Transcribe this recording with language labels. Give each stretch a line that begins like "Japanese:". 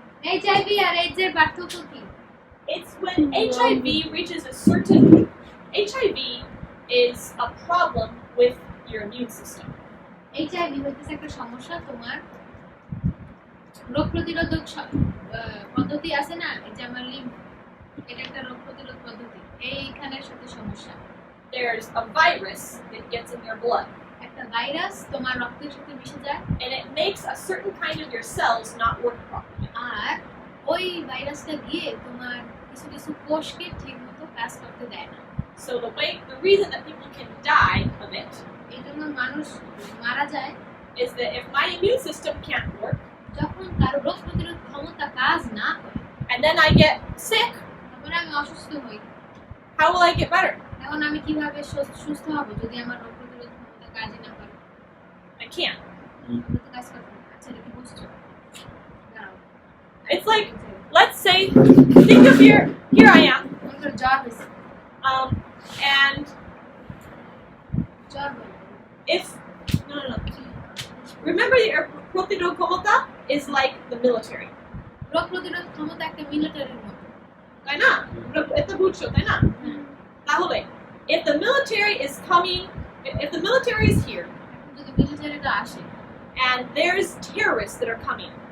Bangla: HIV আর AIDS এর পার্থক্য কি
English: it's when HIV reaches a certain HIV is a problem with your immune system
Bangla: HIV হচ্ছে একটা সমস্যা তোমার রোগ প্রতিরোধক পদ্ধতি আছে না এই যে আমার লিম্ফ এটা একটা রোগ প্রতিরোধ পদ্ধতি এইখানের সাথে সমস্যা
English: there's a virus that gets in your blood
Bangla: একটা ভাইরাস তোমার রক্তের সাথে মিশে যায়
English: and it makes a certain kind of your cells not work properly
Bangla: আর ওই ভাইরাসটা গিয়ে তোমার কিছু কিছু কোষকে ঠিকমতো কাজ করতে দেয় না
English: so the reason that people can die of it
Bangla: এইজন্য মানুষ মারা যায়
English: is that if my immune system can't work
Bangla: যখন কারো রোগ প্রতিরোধ ক্ষমতা কাজ না করে
English: and then I get sick
Bangla: তখন আমি অসুস্থ হই
English: how will I get better
Bangla: এখন আমি কিভাবে সুস্থ হব যদি আমার রোগ প্রতিরোধ ক্ষমতা কাজই না করে
English: I can't
Bangla: আমরা তো কাজ করতে না আচ্ছা এটা কি বুঝছো দাঁড়াও
English: it's like let's say think of here I am
Bangla: মনে করো জ্বর হয়েছে
English: and
Bangla: জ্বর হলো
English: if no remember your
Bangla: প্রতিরোধ ক্ষমতা
English: is like the military
Bangla: রোগ প্রতিরোধ ক্ষমতা একটা মিলিটারির মতো তাই না এটা বুঝছো তাই না তাহলে
English: if the military is coming if the military is here
Bangla: যদি মিলিটারিটা আসে
English: and there's terrorists that are coming